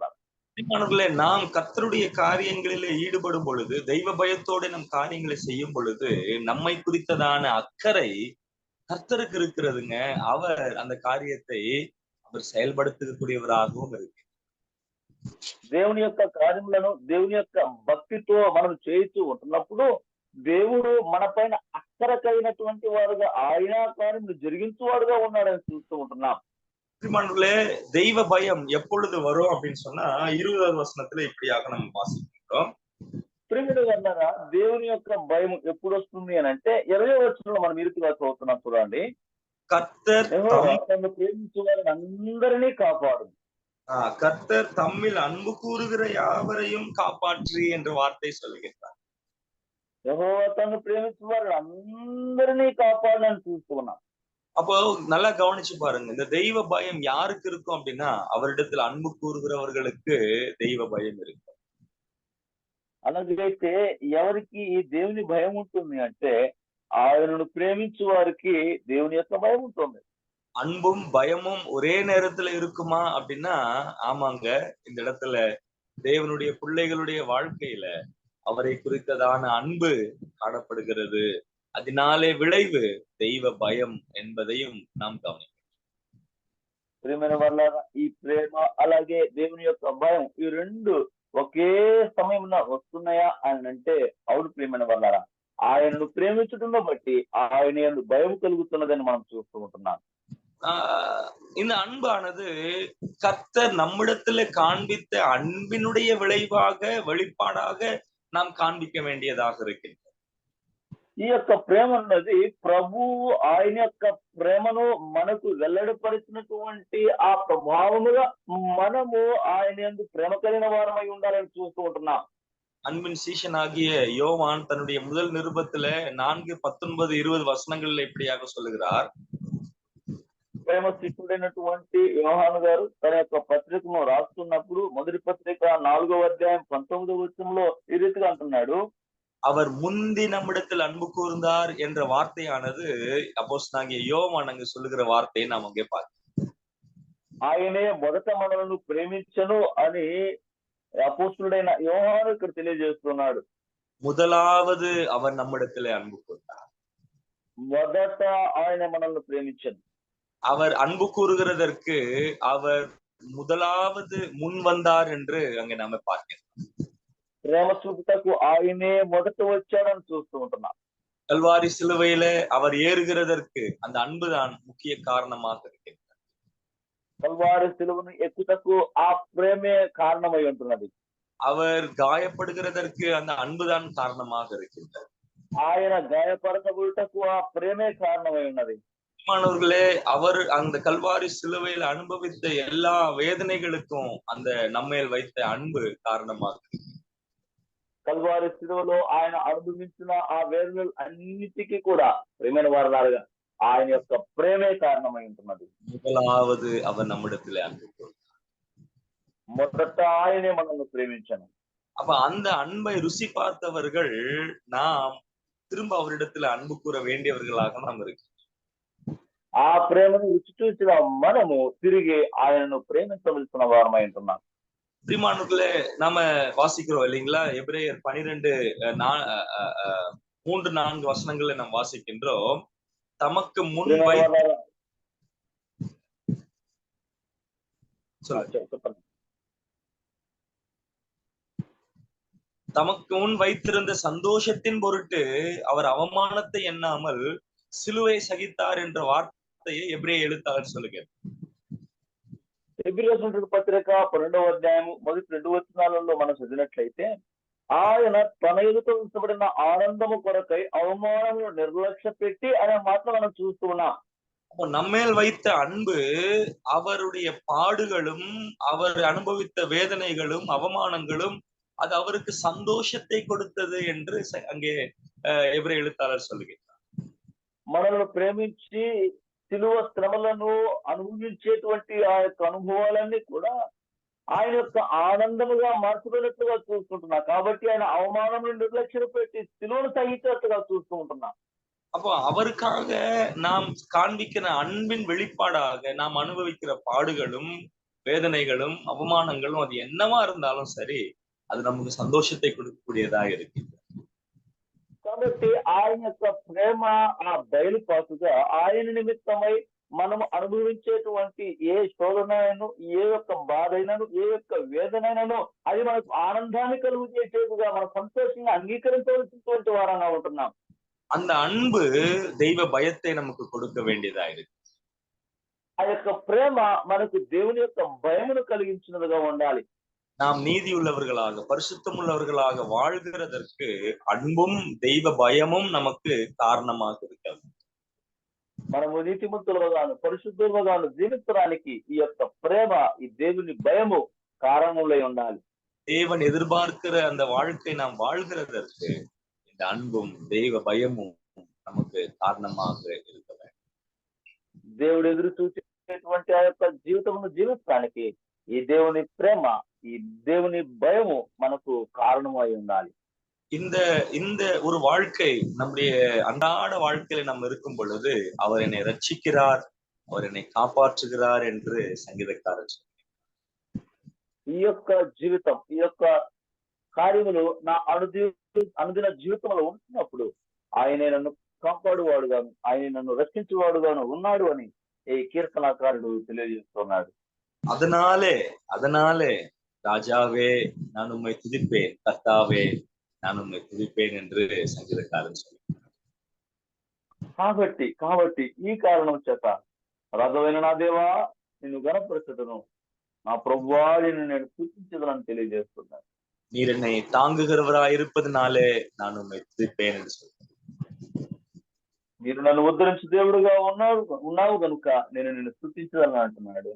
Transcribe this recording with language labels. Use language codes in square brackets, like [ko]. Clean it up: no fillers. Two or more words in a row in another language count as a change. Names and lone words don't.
[ta] நாம் கர்த்தருடைய காரியங்களிலே ஈடுபடும் பொழுது, தெய்வ பயத்தோட நம் காரியங்களை செய்யும் பொழுது நம்மை குறித்ததான அக்கறை கர்த்தருக்கு இருக்கிறதுங்க. அவர் அந்த காரியத்தை அவர் செயல்படுத்தக்கூடியவராகவும் இருக்கு. [te] దేవుని యొక్క కార్యములను దేవుని యొక్క భక్తితో మనం చేస్తూ ఉంటున్నప్పుడు దేవుడు మన పైన అక్కరకైనటువంటి వాడుగా ఆయన కార్యములు జరిగించువాడుగా ఉన్నాడని చూస్తూ ఉంటున్నాం. [ta] பிரியமானவர்களே, தெய்வ பயம் எப்பொழுது வரும் அப்படின்னு சொன்னா 20வது வசனத்துல இப்படியாக நம்ம வாசிக்கிறோம். [te] ప్రియుడు అన్నారా, దేవుని యొక్క భయం ఎప్పుడు వస్తుంది అని అంటే 20వ వచనంలో మనం ఈ రీతిగా చదువుతున్నాం చూడండి. [ta] கர்த்தர் [te] తను ప్రేమించే వారిని అందరినీ కాపాడు. [ta] கர்த்தர் தம்மில் அன்பு கூறுகிற யாவரையும் காப்பாற்றி என்ற வார்த்தை சொல்லுகிறார். [te] యెహోవా తను ప్రేమించే వారిని అందరినీ కాపాడని చూస్తున్నాం. [ta] அப்போ நல்லா கவனிச்சு பாருங்க, இந்த தெய்வ பயம் யாருக்கு இருக்கும் அப்படின்னா அவரிடத்தில் அன்பு கூறுகிறவர்களுக்கு தெய்வ பயம் இருக்கும். [te] అలాగైతే ఎవరికి ఈ దేవుని భయం ఉంటుంది అంటే ఆయనను ప్రేమించే వారికి దేవుని యొక్క భయం ఉంటుంది. [ta] அன்பும் பயமும் ஒரே நேரத்துல இருக்குமா அப்படின்னா ஆமாங்க. இந்த இடத்துல தேவனுடைய பிள்ளைகளுடைய வாழ்க்கையில அவரை குறித்ததான அன்பு காணப்படுகிறது. அதனாலே விளைவு தெய்வ பயம் என்பதையும் நாம் கவனிக்கிறோம். [te] ప్రియమైన వాళ్ళారా, ఈ ప్రేమ అలాగే దేవుని యొక్క భయం ఈ రెండు ఒకే సమయంలో వస్తున్నాయా అని అంటే అవును ప్రియమైన వాళ్ళారా, ఆయనను ప్రేమించడంలో బట్టి ఆయన యందు భయం కలుగుతున్నదని మనం చూస్తూ ఉంటున్నాం. [ta] இந்த அன்பானது கர்த்தர் நம்மிடத்துல காண்பித்த அன்பினுடைய விளைவாக வெளிப்பாடாக நாம் காண்பிக்க வேண்டியதாக இருக்கின்றது. [te] ఈ యొక్క ప్రేమ అన్నది ప్రభు ఆయన యొక్క ప్రేమను మనకు వెల్లడిపరిచినటువంటి ఆ ప్రభావముగా మనము ఆయన యందు ప్రేమ కలిగిన వారమై ఉండాలని చూస్తూ ఉంటున్నాం. [ta] அன்பின் சீஷனாகிய யோவான் தன்னுடைய முதல் நிருபத்துல 4, 19, 20 வசனங்கள்ல இப்படியாக சொல்லுகிறார். [te] ప్రేమ శిష్యుడైనటువంటి యోహాను గారు తన యొక్క పత్రికను రాస్తున్నప్పుడు మొదటి పత్రిక 4వ అధ్యాయం 19వ వచనంలో ఈ రీతిగా అంటున్నాడు. [ta] அவர் முந்தி நம்மிடத்தில் அன்பு கூர்ந்தார் என்ற வார்த்தையானது அப்போஸ்தலனாகிய யோவான் அங்கு சொல்லுகிற வார்த்தையை நாம் அங்கே பார்க்கிறோம். [te] ఆయనే మొదట మనలను ప్రేమించను అని అపోస్తలుడైన యోహాను ఇక్కడ తెలియజేస్తున్నాడు. [ta] முதலாவது அவர் நம்மிடத்திலே அன்பு கூர்ந்தார். [te] మొదట ఆయన మనల్ని ప్రేమించను. [ta] அவர் அன்பு கூறுகிறதற்கு அவர் முதலாவது முன் வந்தார் என்று அங்கே நாம பார்க்கிறோம். [te] ప్రేమ చూపుటకు ఆయనే మొదట వచ్చాడని చూస్తూ ఉంటున్నాం. [ta] கல்வாரி சிலுவையில அவர் ஏறுகிறதற்கு அந்த அன்புதான் முக்கிய காரணமாக இருக்கிறது. [te] కల్వారి సిలువను ఎక్కుటకు ఆ ప్రేమే కారణమై ఉంటున్నది. [ta] அவர் காயப்படுகிறதற்கு அந்த அன்புதான் காரணமாக இருக்கின்றது. [te] ఆయన గాయపరచబడుటకు ఆ ప్రేమే కారణమై ఉన్నది. [ta] மாணவர்களே, அவர் அந்த கல்வாரி சிலுவையில் அனுபவித்த எல்லா வேதனைகளுக்கும் அந்த நம்மேல் வைத்த அன்பு காரணமாக இருக்கு. [te] కల్వారి సిలువలో ఆయన అనుభవించిన ఆ వేదనలు అన్నిటికీ కూడా ప్రేమైన వారలాగా ఆయన యొక్క ప్రేమే కారణమై ఉంటున్నది. [ta] முதலாவது அவர் நம்மிடத்திலே அன்பு கூர்ந்தார். [te] మొదట ఆయనే మనల్ని ప్రేమించను. [ta] அப்ப அந்த அன்பை ருசி பார்த்தவர்கள் நாம் திரும்ப அவரிடத்துல அன்பு கூற வேண்டியவர்களாக நாம் இருக்கிறோம். [te] ఆ ప్రేమను రుచి చూసిన మనము తిరిగి ఆయనను ప్రేమించవలసిన వారమై ఉంటున్నాం. [ta] பிரியமானவர்களே, நாம வாசிக்கிறோம் இல்லைங்களா? எபிரேயர் 12 3-4 வசனங்களை நாம் வாசிக்கின்றோம். தமக்கு முன் தமக்கு முன் வைத்திருந்த சந்தோஷத்தின் பொருட்டு அவர் அவமானத்தை எண்ணாமல் சிலுவை சகித்தார் என்ற வார்த்தையை எபிரேய எழுத்தாளர் சொல்லுகிறார். [te] ఎబ్రియు పత్రిక 12వ అధ్యాయం మొదటి 2 వచనాలలో మనం చదివినట్లయితే ఆయన తన ఎదుట ఉంచబడిన ఆనందము కొరకై అవమానమును నిర్లక్ష్య పెట్టి అనే మాటలు మనం చూస్తూ ఉన్నాం. [ta] நம்மேல் வைத்த அன்பு அவருடைய பாடுகளும் அவர் அனுபவித்த வேதனைகளும் அவமானங்களும் அது அவருக்கு சந்தோஷத்தை கொடுத்தது என்று அங்கே எபிரேய எழுத்தாளர் சொல்லுகிறார். [te] మనల్ని ప్రేమించి సిలువ శ్రమలను అనుభవించేటువంటి ఆ యొక్క అనుభవాలన్నీ కూడా ఆయన యొక్క ఆనందముగా మార్చబడినట్లుగా చూస్తుంటున్నా. కాబట్టి ఆయన అవమానమును నిర్లక్ష్యం పెట్టి సిలువను సహించినట్లుగా చూస్తూ ఉంటున్నా. [ta] அப்போ அவருக்காக நாம் காண்பிக்கிற அன்பின் வெளிப்பாடாக நாம் அனுபவிக்கிற பாடுகளும் வேதனைகளும் அவமானங்களும் அது என்னவா இருந்தாலும் சரி, அது நமக்கு சந்தோஷத்தை கொடுக்கக்கூடியதாக இருக்கு. [te] కాబట్టి ఆయన యొక్క ప్రేమ ఆ బయలుపాటుగా ఆయన నిమిత్తమై మనం అనుభవించేటువంటి ఏ శోధనైనను, ఏ యొక్క బాధ అయినను, ఏ యొక్క వేదనైనను అది మనకు ఆనందాన్ని కలుగు చేసేదిగా, మన సంతోషంగా అంగీకరించవలసినటువంటి వారంగా ఉంటున్నాం. [ta] அந்த அன்பு தெய்வ பயத்தை நமக்கு கொடுக்க வேண்டியதா இருக்கு. [te] ఆ యొక్క ప్రేమ మనకు దేవుని యొక్క భయమును కలిగించినదిగా ఉండాలి. [ta] நாம் நீதி உள்ளவர்களாக, பரிசுத்தம் உள்ளவர்களாக வாழ்கிறதற்கு அன்பும் தெய்வ பயமும் நமக்கு காரணமாக இருக்கிறது. [te] మనము నీతిమంతులుగాను పరిశుద్ధులుగాను జీవించడానికి ఈ యొక్క ప్రేమ, ఈ దేవుని భయము కారణములై ఉండాలి. [ta] தேவன் எதிர்பார்க்கிற அந்த வாழ்க்கை நாம் வாழ்கிறதற்கு இந்த அன்பும் தெய்வ பயமும் நமக்கு காரணமாக இருக்க வேண்டும். [te] దేవుడు ఎదురు చూసేటువంటి ఆ యొక్క జీవితమును జీవించడానికి ఈ దేవుని ప్రేమ, ఈ దేవుని భయము మనకు కారణమై ఉండాలి. [ta] இந்த இந்த ஒரு வாழ்க்கை நம்முடைய அன்றாட வாழ்க்கையில நம்ம இருக்கும் பொழுது அவர் என்னை ரட்சிக்கிறார், அவர் என்னை காப்பாற்றுகிறார் என்று சங்கீதக்காரர் சொன்னார். [te] ఈ యొక్క జీవితం, ఈ యొక్క కార్యములు నా అనుదిన జీవితంలో ఉంటున్నప్పుడు ఆయనే నన్ను కాపాడువాడుగాను, ఆయన నన్ను రక్షించేవాడుగాను ఉన్నాడు అని ఈ కీర్తనాకారుడు తెలియజేస్తున్నాడు. [ta] அதனாலே ராஜாவே நான் உம்மை துதிப்பேன், கர்த்தாவே நான் உம்மை துதிப்பேன் என்று சங்கீதக்காரன் சொன்னார். [te] కాబట్టి ఈ కారణం చేత రాజువైన నా దేవా నిన్ను గణపరచుదును, నా ప్రభువా నిన్ను నేను స్తుతించుదునని తెలియజేస్తున్నాను. [ta] நீர் என்னை தாங்குகிறவராய் இருப்பதனாலே நான் உம்மை துதிப்பேன் என்று சொன்னார். [te] మీరు నన్ను ఉద్ధరించు దేవుడుగా ఉన్నావు కనుక నేను నిన్ను స్తుతించదని అంటున్నాడు.